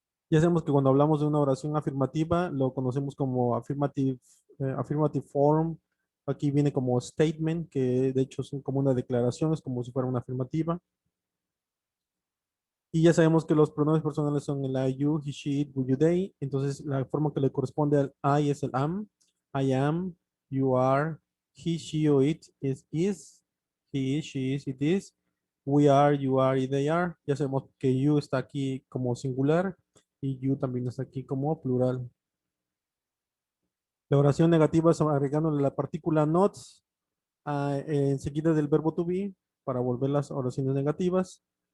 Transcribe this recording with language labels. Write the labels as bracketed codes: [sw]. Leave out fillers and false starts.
[es] Ya sabemos que cuando hablamos de una oración afirmativa, lo conocemos como affirmative form. Aquí viene como statement, que de hecho son como una declaración, es como si fuera una afirmativa. Y ya sabemos que los pronombres personales son el [en] I, you, he, she, it, we, you, they. [es] Entonces, la forma que le corresponde al I es el am. [en] I am, you are, he, she, o it is, he is, she is, it is. We are, you are y they are. [es] Ya sabemos que you está aquí como singular y you también está aquí como plural. La oración negativa es agregándole la partícula not enseguida del verbo to be para volver las oraciones negativas.